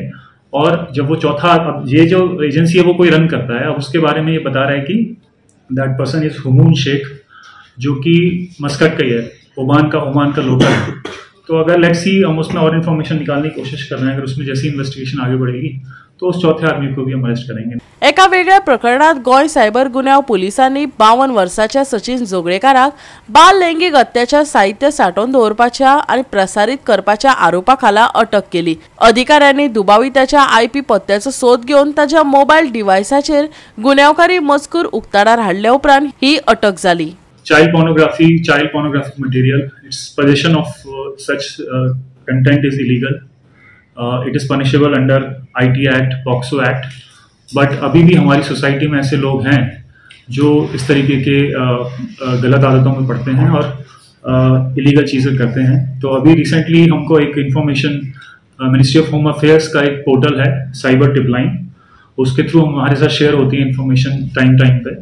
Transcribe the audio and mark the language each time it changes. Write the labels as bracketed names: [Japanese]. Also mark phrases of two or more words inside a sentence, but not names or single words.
[Hindi] और जब वो चौथा, अब ये जो एजेंसी है वो कोई रन करता है, अब उसके बारे में ये बता रहा है कि [English] that person is [Hindi] हुमून शेख, जो कि मस्कट का ही है, ओमान का लोकल है। तो अगर [English] let's see, [Hindi] हम उसमें और इन्फॉर्मेशन निकालने की कोशिश कर रहे हैं। अगर उसमें जैसी इन्वेस्टिगेशन आगे बढ़ेगी तो उस चौथे आदमी को भी हम अरेस्ट करेंगे। [Konkani] एका वेगळ्या प्रकरणात गोय सायबर गुन्यांव पुलिसांनी 52 वर्षाच्या सचिन जोगळेकाराक बाल लैंगिक अत्याचार साहित्य साठोवन दवरपाच्या आणि प्रसारित करपाच्या आरोपाखाला अटक केली। अधिकाऱ्यांनी दुबाविताच्या IP पत्त्याचो सोद घेवन ताच्या मोबाईल डिव्हायसाचेर गुन्यांवकारी मजकूर उक्ताडार हाडल्या उपरांत ही अटक जाली। [English] Child pornographic material, its possession of such content is illegal. It is punishable under IT Act, POCSO Act. [Hindi] बट अभी भी हमारी सोसाइटी में ऐसे लोग हैं जो इस तरीके के गलत आदतों में पड़ते हैं और इलीगल चीज़ें करते हैं। तो अभी रिसेंटली हमको एक इन्फॉर्मेशन, मिनिस्ट्री ऑफ होम अफेयर्स का एक पोर्टल है साइबर टिप लाइन, उसके थ्रू हमारे साथ शेयर होती है इन्फॉर्मेशन टाइम पे।